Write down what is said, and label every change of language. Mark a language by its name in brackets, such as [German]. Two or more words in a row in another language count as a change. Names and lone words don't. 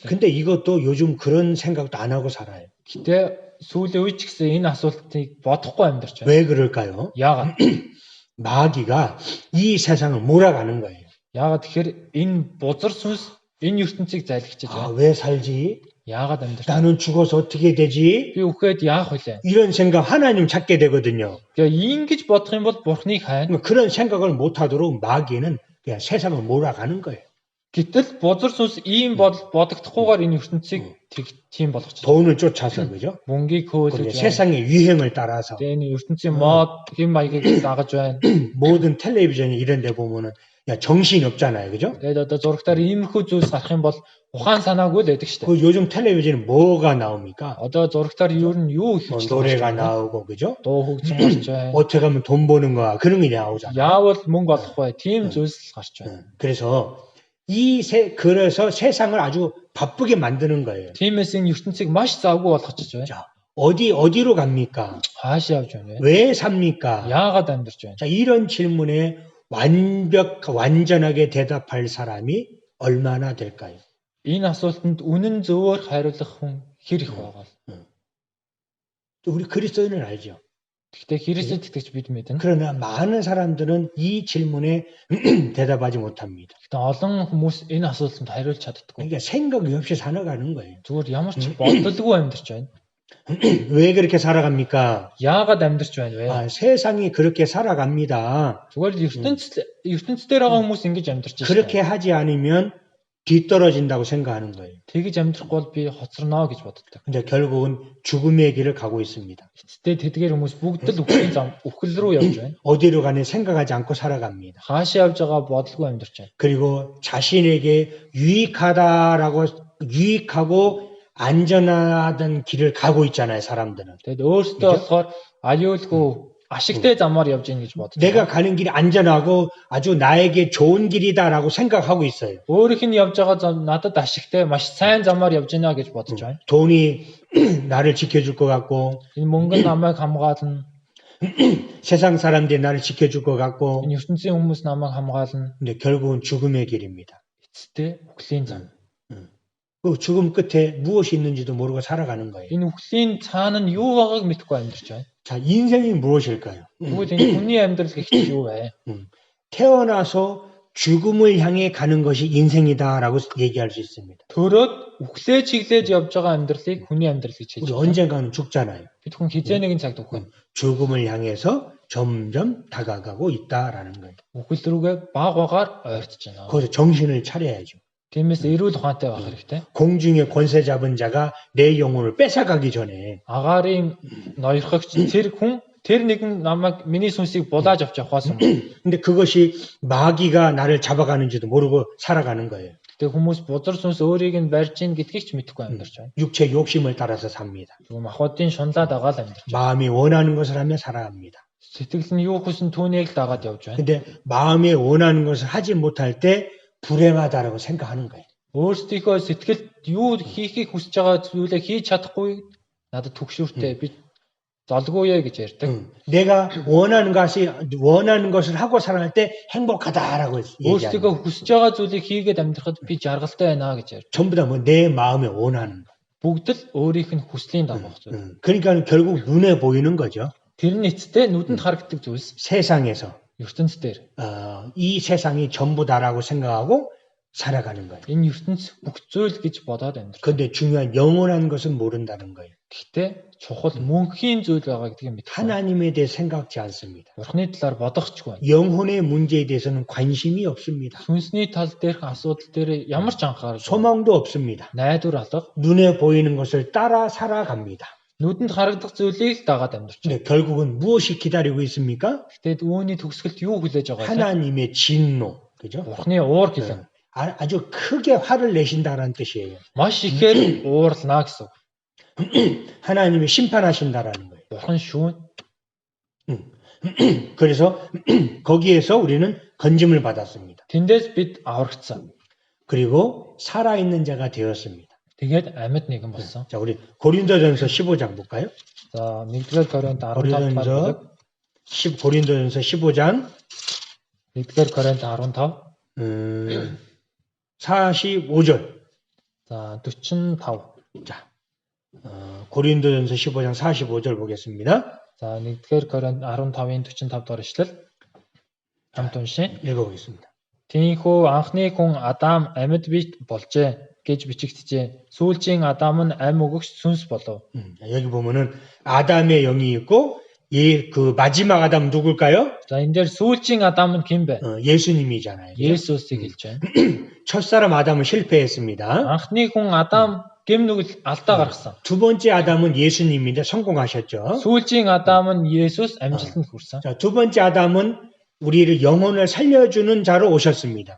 [Korean] 근데 이것도 요즘 그런 생각도 안 하고 살아요. [Mongolian] Гэтэ сүүлийн үе ч гэсэн энэ асуултыг бодохгүй амьдарч байна. [Korean] 왜 그럴까요? [Mongolian] Яагаад? [Korean] 마귀가 이 세상을 몰아가는 거예요. [Mongolian] Яагаад тэгэхээр энэ бузар сүнс энэ ертөнцийг залгичиж 아, байна. [Korean] 왜 살지? [Mongolian] Яагаад амьдарч? [Korean] 나는 죽어서 어떻게 되지? [Mongolian] Би үхээд яах вүлээ? [Korean] 이런 생각 하나님 찾게 되거든요. [Mongolian] Тэгээ ингэж бодох юм бол Бурхныг хайна. [Korean] 그런 생각을 못하도록 마귀는 그냥 세상을 몰아가는 거예요. [Mongolian] Гэтэл бузар сүнс ийм бодогдохгүйгээр энэ ертөнцийг тийм болгочих. [Korean] 돈을 쫓아서, 그죠? [Mongolian] Мөнгийг [Korean] 그리고 [Mongolian] хөөлөж байна. [Korean] 세상의 유행을 따라서 [Mongolian] Тэгээ энэ ертөнцийн мод хэм маягийг дагаж байна. [Korean] 모든 텔레비전이 이런 데 보면은 야, 정신이 없잖아요, 그죠? [Mongolian] Тэгээд одоо зурагтаар иймэрхүү зүйлс гарах юм бол ухаан санаагүй л байдаг шүү дээ. [Korean] 그 요즘 텔레비전에 뭐가 나옵니까? [Mongolian] Одоо зурагтаар юу нь юу их [Korean] 뭐 [Mongolian] хвчлэн [Korean] 노래가 [Mongolian] гарч байна. [Korean] 나오고, 그죠? [Mongolian] Дуу хөгжим гарч байна. [Korean] 어떻게 하면 돈 버는 거야? 그런 게 나오잖아요. [Mongolian] Яавал мөнгө олох вэ? Тийм зүйлс гарч байна. [Korean] 그래서 그래서 세상을 아주 바쁘게 만드는 거예요. [Mongolian] Тиймээс энэ ертөнцийг маш завгүй болгочих байна. [Korean] 자, 어디로 갑니까? [Mongolian] Хаашаа явж байна вэ? [Korean] 왜 삽니까? [Mongolian] Яагаад амьдарч байна? [Korean] 자, 이런 질문에 완전하게 대답할 사람이 얼마나 될까요? [Mongolian] Энэ асуултанд үнэн зөвөөр хариулах хүн хэр их байгаа вэ? [Korean] 우리 그리스도인은 알죠. [Mongolian] Гэхдээ Христэд итгэж бид мэднэ. [Korean] 그러나 많은 사람들은 이 질문에 대답하지 못합니다. [Mongolian] Гэхдээ олон хүмүүс энэ асуултанд хариулж чаддаггүй. [Korean] 그러니까 생각이 없이 살아가는 거예요. [Mongolian] Зүгээр ямар ч бодолгүй амьдарч байна. [Korean] 왜 그렇게 살아갑니까? [Mongolian] Яагаад амьдарч байна вэ? [Korean] 아, 세상이 그렇게 살아갑니다. [Mongolian] Зүгээр л ертөнц дээр байгаа хүмүүс ингэж амьдарч байна. [Korean] 그렇게 하지 않으면 뒤떨어진다고 생각하는 거예요. [Mongolian] Тэгэж амьдрахгүй бол би хоцорно гэж боддог. [Korean] 근데 결국은 죽음의 길을 가고 있습니다. [Mongolian] Эцэстээ тэдгээр хүмүүс бүгд л үхэл рүү явж байна. [Korean] 어디로 가는 생각하지 않고 살아갑니다. [Mongolian] Хаашаа явж байгаа бодолгүй амьдарч байна. [Korean] 그리고 자신에게 유익하고 안전하던 길을 가고 있잖아요, 사람들은. [Mongolian] Тэгэд өөртөө болохоор аюулгүй ашигтай замаар явж гин гэж боддог. [Korean] 내가 가는 길이 안전하고 아주 나에게 좋은 길이다라고 생각하고 있어요. [Mongolian] Өөрийнх нь явж байгаа зам надад ашигтай маш сайн замаар явж байна гэж бодож байна. [Korean] 돈이 나를 지켜줄 것 같고, [Mongolian] Энэ мөнгө нь намайг хамгаална. [Korean] 세상 사람들이 나를 지켜줄 것 같고, [Mongolian] Энэ ертөнцийн хүмүүс намайг хамгаална. [Korean] 근데 결국은 죽음의 길입니다. [Mongolian] Эцэстээ үхлийн зам. [Korean] 그 죽음 끝에 무엇이 있는지도 모르고 살아가는 거예요. [Mongolian] Энэ үхлийн цаана нь юу байгааг мэдэхгүй амьдарч байна. [Korean] 자, 인생이 무엇일까요? [Mongolian] Тэгвэл энэ хүний амьдрал гэхдээ юу вэ? [Korean] 태어나서 죽음을 향해 가는 것이 인생이다라고 얘기할 수 있습니다. [Mongolian] Төрөөд үхлээ чиглээж явж байгаа амьдралыг хүний амьдрал гэж хэлж [Korean] 우리 [Mongolian] байна. [Korean] 언젠가는 죽잖아요. [Mongolian] Бид хүн хизээ нэгэн цагт үхнэ. [Korean] 죽음을 향해서 점점 다가가고 있다라는 거예요. [Mongolian] Үхэл рүүгээ баг багаар ойртож байна. [Korean] 거기서 정신을 차려야죠. [Mongolian] Тиймээс эрүүл ухаантай байх хэрэгтэй. [Korean] 공중에 권세 잡은 자가 내 영혼을 뺏어가기 전에 [Mongolian] Агаарын ноёрхогч тэр нэгэн намайг миний сүнсийг булааж авч явахаас өмнө. [Korean] 근데 그것이 마귀가 나를 잡아가는지도 모르고 살아가는 거예요. [Mongolian] Тэгээ хүмүүс бузар сүнс өөрийг нь барьж ийн гэдгийг ч мэдэхгүй амьдарч байна. [Korean] 육체 욕심을 따라서 삽니다. [Mongolian] Тэгвэл махбодын шунлаад агаал амьдарч байна. [Korean] 마음이 원하는 것을 하며 살아갑니다. [Mongolian] Сэтгэл нь юу хүсэн түүнийг л дагаад явж байна. [Korean] 근데 마음에 원하는 것을 하지 못할 때 불행하다라고 생각하는 거예요. [Mongolian] Өөрсдийнхөө сэтгэлд юу хийхийг хүсэж байгаа зүйлээ хийж чадахгүй надад түгшүүртэй би залгууя гэж ярьдаг. [Korean] 내가 원하는 것을 하고 살아갈 때 행복하다라고 얘기해요. [Mongolian] Өөрсдийнхөө хүсэж байгаа зүйлийг хийгээд амьдрахад би жаргалтай байна гэж ярьж. [Korean] 전부 다 뭐 내 마음에 원하는 거. [Mongolian] Бүгд л өөрийнх нь хүслийн дагах зүйл. [Korean] 그러니까 결국 눈에 보이는 거죠. [Mongolian] Тэр нь эцэстээ нүдэнд харагддаг зүйлс [Korean] 세상에서 [Mongolian] ертөнц дээр. [Korean] 이 세상이 전부다라고 생각하고 살아가는 거예요. [Mongolian] Энэ ертөнц бүх зүйл гэж бодоод амьдрах. [Korean] 그런데 중요한 영원한 것은 모른다는 거예요. [Mongolian] Гэхдээ чухал мөнхийн зүйл байгаа гэдгийг мэдэх. [Korean] 하나님에 대해 생각지 않습니다. [Mongolian] Бурхны талаар бодохчгүй байна. [Korean] 영혼의 문제에 대해서는 관심이 없습니다. [Mongolian] Сүнсний тал дээрх асуудал дээр ямар ч анхаарал, [Korean] 소망도 없습니다. [Mongolian] найдвар алга, [Korean] 눈에 보이는 것을 따라 살아갑니다. [Mongolian] нүдэнд харагдах зүйлийг л дагаад амьдрч. [Korean] 근데 결국은 무엇이 기다리고 있습니까? [Mongolian] Гэхдээ үүний төгсгөлт юу хүлээж байгаа вэ? [Korean] 하나님의 진노. 그죠? [Mongolian] Бурхны уур гэлэн. [Korean] 아주 크게 화를 내신다라는 뜻이에요. [Mongolian] Маш ихээр уурлана гэсэн. [Korean] 하나님이 심판하신다라는 거예요. [Mongolian] Бурхан шүүн. [Korean] 그래서 거기에서 우리는 건짐을 받았습니다. [Mongolian] Тэндээс бид аврагдсан. [Korean] 그리고 살아있는 자가 되었습니다. [Mongolian] Тэгээд амьд нэгэн болсон. [Korean] 자, 우리 고린도전서 15장 볼까요? [Mongolian] За 1-р Коринт 15 [Korean] 고린도전서 15장 [Mongolian] 1-р Коринт 15 [Korean] 45절. [Mongolian] за 45. [Korean] 자, 고린도전서 15장 45절 보겠습니다. [Mongolian] За 1-р Коринт 15-ын 45 дугаар ишлэл хамт уншия. [Korean] 읽어보겠습니다. [Mongolian] Тиймээс анхны хүн Адам амьд бий болжээ гэж бичигджээ. сүүлчийн Адам нь амь өгөгч сүнс болов. [Korean] 여기 보면은 아담의 영이 있고 그 마지막 아담 누굴까요? [Mongolian] За энэ дээр сүүлчийн Адам нь хэн бэ? [Korean] 예수님이잖아요. 그죠? [Mongolian] Есүсийг хэлж байна. [Korean] 첫사람 아담은 실패했습니다. [Mongolian] Анхны хүн Адам гэм нүгэл алдаа гаргасан. [Korean] 두 번째 아담은 예수님인데 성공하셨죠. [Mongolian] сүүлчийн Адам нь Есүс амжилтанд хүрсэн. [Korean] 자, 두 번째 아담은 우리를 영혼을 살려주는 자로 오셨습니다.